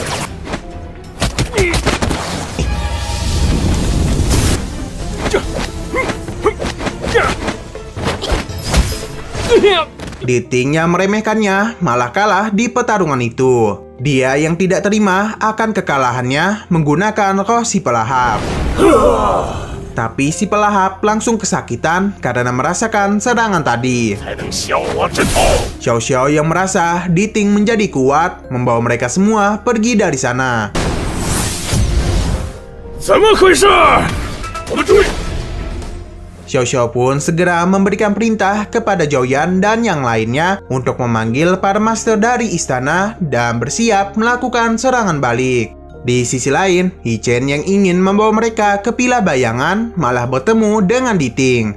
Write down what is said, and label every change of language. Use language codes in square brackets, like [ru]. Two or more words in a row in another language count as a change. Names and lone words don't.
[id] Di Ting yang meremehkannya malah kalah di pertarungan itu. Dia yang tidak terima akan kekalahannya menggunakan roh si pelahap. Tapi si pelahap langsung kesakitan karena merasakan serangan tadi. [zh] 才能消我之痛。 [id] Xiao Xiao yang merasa Di Ting menjadi kuat membawa mereka semua pergi dari sana. [zh] 怎么回事？我们注意！ [id] Xiao Xiao pun segera memberikan perintah kepada Zhou Yan dan yang lainnya untuk memanggil para master dari istana dan bersiap melakukan serangan balik. Di sisi lain, Yi Chen yang ingin membawa mereka ke Pila Bayangan malah bertemu dengan Di Ting.